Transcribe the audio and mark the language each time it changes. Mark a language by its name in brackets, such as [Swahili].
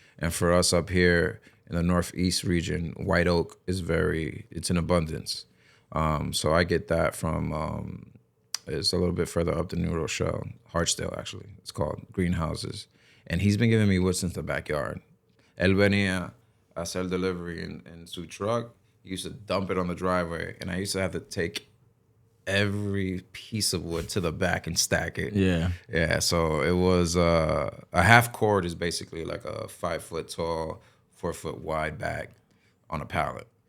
[English] And for us up here in the Northeast region, white oak is it's in abundance. So I get that from, it's a little bit further up the New Rochelle, Hartsdale actually, it's called, greenhouses. And he's been giving me wood since the backyard. [Spanish] Él venía a hacer delivery in su truck. [English] He used to dump it on the driveway. And I used to have to take every piece of wood to the back and stack it. Yeah, so it was a half cord is basically like a 5 foot tall, 4 foot wide bag on a pallet.